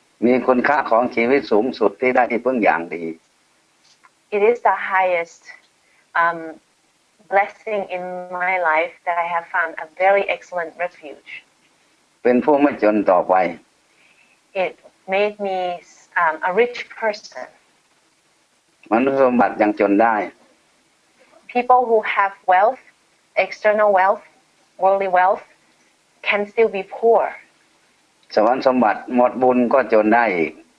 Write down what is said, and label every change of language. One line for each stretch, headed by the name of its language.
Thai: มีคุณค่าของชีวิตสูงสุดที่ได้ที่พึ่งอย่างดี
English: It is the highest blessing in my life that I have found a very excellent refuge.
Thai: เป็นผู้ไม่จนต่อไป
English: It made me a rich person.
Thai: มนุษย์สมบัติยังจนได้
English: People who have wealth, external wealth, worldly wealth, can still be poor.
Thai: สวรรค์สมบัติหมดบุญก็จนได้อีก